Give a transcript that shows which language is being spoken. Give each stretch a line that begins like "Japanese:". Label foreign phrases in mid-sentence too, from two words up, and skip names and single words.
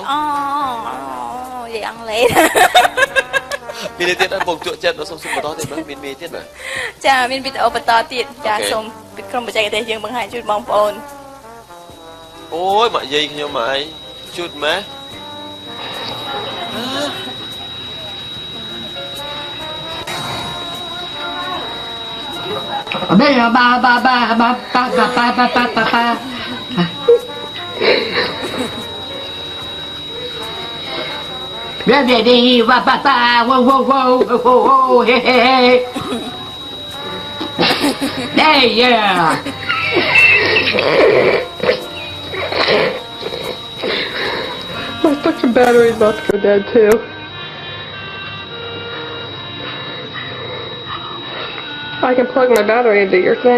Khmer: និយាយអង់គ្លេស មានទៀតអត់បងជក់ចិត្តសូមបន្តទៀតមើលមានទៀតបាទ ចាមានវីដេអូបន្តទៀតចាសូមក្រុមបច្ចេកទេសយើងបង្ហាញជូនបងប្អូន អូយមកយាយខ្ញុំមកអីជូតម៉ែ ba Ready, wa ba ba,
English: whoa, hey. Hey, yeah. My fucking battery's about to go dead too. I can plug my battery into your thing.